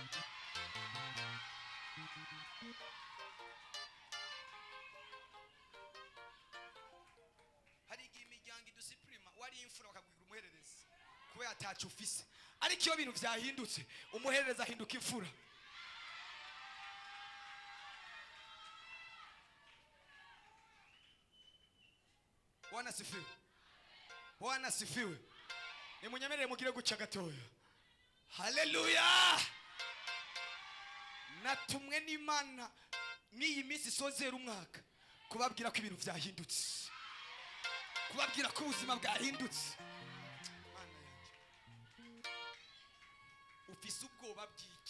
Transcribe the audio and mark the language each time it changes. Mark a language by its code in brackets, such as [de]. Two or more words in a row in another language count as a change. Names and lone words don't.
[rn] Hari igihe imiryango idusuprema, wari imfura bakagwira umuhererezi kubera atacu ufise, ariko iyo bintu vyahindutse umuhererezi ahinduka imfura. [sw] Bwana sifiwe, Bwana sifiwe. [rn] Nimunyemerere mugire guca gatoya. Haleluya. Natumwe n'Imana n'iyi minsi sozera umwaka kubabwira ko ibintu vyahindutse, kubabwira ko ubuzima bwahindutse. Mana yanje, ufise ubwoba bw'iki?